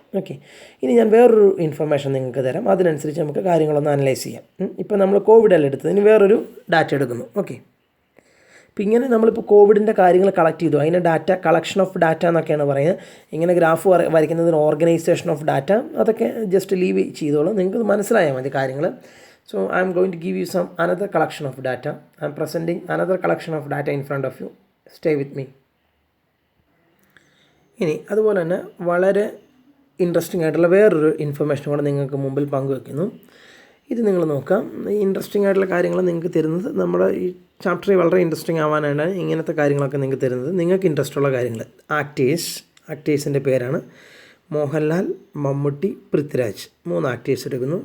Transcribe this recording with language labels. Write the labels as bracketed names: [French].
[Malayalam] Okay, ഇനി ഞാൻ വേറൊരു ഇൻഫർമേഷൻ നിങ്ങൾക്ക് തരാം. അതിനനുസരിച്ച് നമുക്ക് കാര്യങ്ങളൊന്ന് അനലൈസ് ചെയ്യാം. ഇപ്പോൾ നമ്മൾ കോവിഡെല്ലാം എടുത്തത്, ഇനി വേറൊരു ഡാറ്റ എടുക്കുന്നു. ഓക്കെ, അപ്പോൾ ഇങ്ങനെ നമ്മളിപ്പോൾ കോവിഡിൻ്റെ കാര്യങ്ങൾ കളക്ട് ചെയ്തു, അതിനെ ഡാറ്റ കളക്ഷൻ ഓഫ് ഡാറ്റ എന്നൊക്കെയാണ് പറയുന്നത്. ഇങ്ങനെ ഗ്രാഫ് വരയ്ക്കുന്നതിന് ഓർഗനൈസേഷൻ ഓഫ് ഡാറ്റ, അതൊക്കെ ജസ്റ്റ് ലീവ് ചെയ്തോളൂ, നിങ്ങൾക്ക് മനസ്സിലായാൽ മതി കാര്യങ്ങൾ. [English] So I am going to give you some another collection of data. I am presenting another collection of data in front of you. Stay with me. [Malayalam] ഇനി അതുപോലെ തന്നെ വളരെ interesting ആയിട്ടുള്ള വേറൊരു ഇൻഫർമേഷൻ കൂടെ നിങ്ങൾക്ക് മുമ്പിൽ പങ്കുവെക്കുന്നു. ഇത് നിങ്ങൾ നോക്കാം. ഈ ഇൻട്രസ്റ്റിംഗ് ആയിട്ടുള്ള കാര്യങ്ങൾ നിങ്ങൾക്ക് തരുന്നത് നമ്മുടെ ഈ ചാപ്റ്ററിൽ വളരെ ഇൻട്രസ്റ്റിംഗ് ആവാനാണ് ഇങ്ങനത്തെ കാര്യങ്ങളൊക്കെ നിങ്ങൾക്ക് തരുന്നത്. നിങ്ങൾക്ക് ഇൻട്രസ്റ്റ് ഉള്ള കാര്യങ്ങൾ. ആക്ടേഴ്സിൻ്റെ പേരാണ് മോഹൻലാൽ, മമ്മൂട്ടി, പൃഥ്വിരാജ്. 3 ആക്ടേഴ്സ് എടുക്കുന്നു.